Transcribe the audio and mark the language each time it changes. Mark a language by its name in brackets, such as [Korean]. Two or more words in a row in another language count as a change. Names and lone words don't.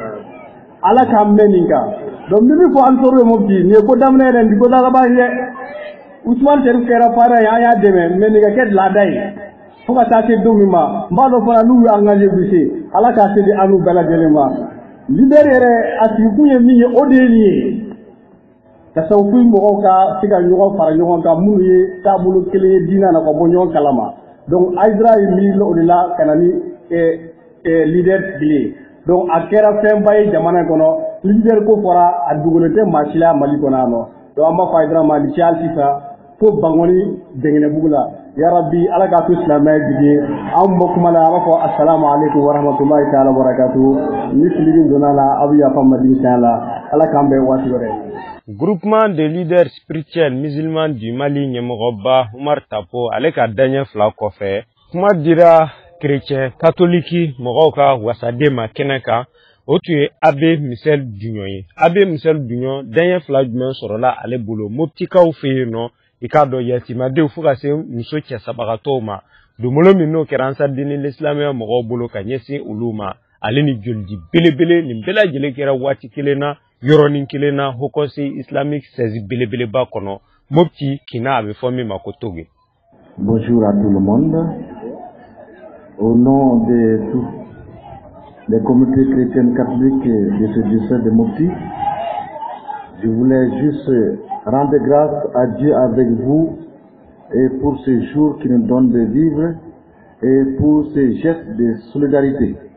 [Bambara] ala k'an mɛn nin kan donc min bɛ fɔ Ansɔr ye Mopti nin ye ko daminɛ yɛrɛ nin ko laban ye dɛ Usman Sharifu kɛra parent ye an y'a dɛmɛ mais nin ka kɛ laada ye fo ka taa se don min ma n b'a dɔn fana n'u y'u engagé bi se ala k'a se di an n'u bɛɛ lajɛlen ma leader yɛrɛ a sigikun ye min ye o de ye nin ye tasawufi mɔgɔw ka se ka ɲɔgɔn fara ɲɔgɔn kan minnu ye taabolo kelen ye diinɛ na ka bɔ ɲɔgɔn kalama donc Haidara ye miiri o de la ka na ni leader sigili ye donc a kɛra fɛnba ye jamana kɔnɔ leader ko fɔra a dogolen tɛ maa si la Mali kɔnɔ yan nɔ donc an b'a fɔ Haidara ma ni ci hali sisan fo Bangoni Dɛngɛnɛbugu la yarabi ala k'a to silamɛya jigi an bɔ kuma la a b'a fɔ [Arabic] السلام عليكم ورحمة الله تعالى وبركاته [Bambara] ni fili min donna la a bɛ yafa Mali tiɲɛ la ala k'an bɛn waati wɛrɛ. Groupement de leaders spirituels musulmans du Mali ɲɛmɔgɔba Umar Tapo ale ka daɲɛ fila kɔfɛ kuma dira [French] chrétien catholique [Bambara] mɔgɔw ka wasaden ma kɛnɛ kan o tun ye Abbé Michel Dugnon ye Abbé Michel Dugnon daɲɛ fila jumɛn sɔrɔla ale bolo Moptikaw fɛ yen nɔ i k'a dɔn yatimadenw fo ka se muso cɛsabagatɔw ma donbolo min n'o kɛra ansaridini l'islamɛya mɔgɔw bolo ka ɲɛsin olu ma ale ni jolidi belebele nin bɛɛ lajɛlen kɛra waati kelen na yɔrɔnin kelen na Haut Conseil islamique 16 belebeleba kɔnɔ Mopti Kina a bɛ fɔ min ma ko Togo. [French] Bonjour à tout le monde. Au nom de tous les communautés chrétiennes catholiques de ce diocèse de Mopti, je voulais juste rendre grâce à Dieu avec vous et pour ce jour qui nous donne de vivre et pour ces gestes de solidarité.